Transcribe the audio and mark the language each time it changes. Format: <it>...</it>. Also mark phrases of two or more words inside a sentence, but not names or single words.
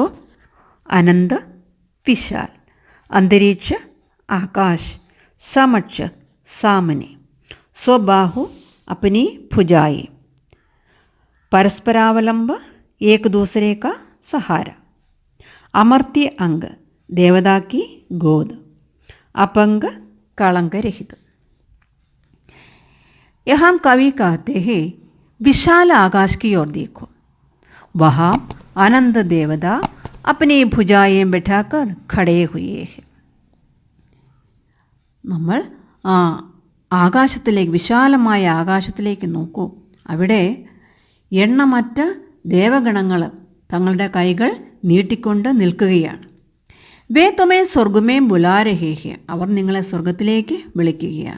<hi>अनंत विशाल, अंतरिक्ष आकाश, समक्ष सामने, स्वबाहु अपनी भुजाएं, परस्परावलंब एक दूसरे का सहारा, अमर्त्य अंग देवता की गोद, अपंग कलंक रहित. यहाँ कवि कहते हैं विशाल आकाश की ओर देखो, वहाँ अनंत देवता अपनी भुजाएं बैठाकर खड़े हुए हैं.</hi> <ml>നമ്മൾ ആകാശത്തിലേക്ക്, വിശാലമായ ആകാശത്തിലേക്ക് നോക്കൂ. അവിടെ എണ്ണമറ്റ ദേവഗണങ്ങൾ തങ്ങളുടെ കൈകൾ നീട്ടിക്കൊണ്ട് നിൽക്കുകയാണ്.</ml> <hi>वे तुम्हें स्वर्ग में बुला रहे हैं,</hi> <ml>അവർ നിങ്ങളെ സ്വർഗത്തിലേക്ക് വിളിക്കുകയാണ്.</ml>